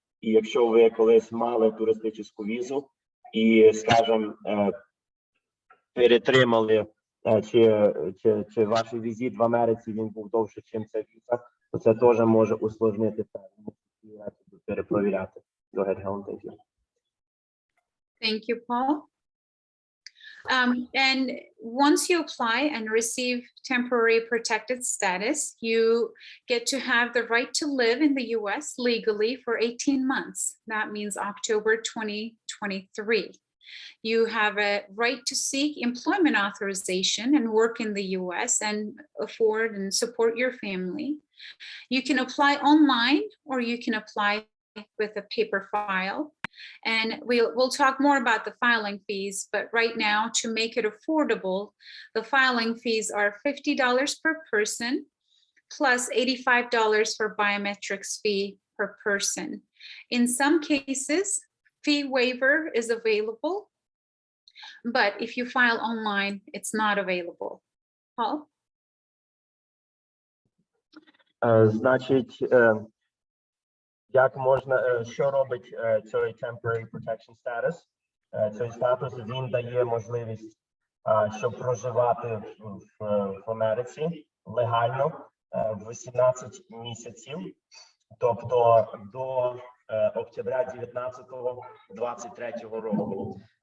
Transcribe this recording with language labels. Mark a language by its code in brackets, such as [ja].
[uk] І якщо ви колись мали туристичну візу і, скажімо, перетримали, чи ваш візит в Америці він був довше, ніж ця віза, то це теж може усложнити перепровіряти. [en] Go ahead, Helen, thank you. Thank you, Paul. And once you apply and receive temporary protected status, you get to have the right to live in the US legally for 18 months. That means October 2023. You have a right to seek employment authorization and work in the US and afford and support your family. You can apply online or you can apply with a paper file. And we'll talk more about the filing fees, but right now, to make it affordable, the filing fees are $50 per person, plus $85 for biometrics fee per person. In some cases, fee waiver is available, but if you file online, it's not available. Paul? [uk] Значить, як можна, що робить цей temporary protection status? Цей статус, він дає можливість, щоб проживати в Америці легально 18 місяців, тобто до октября 2023 року.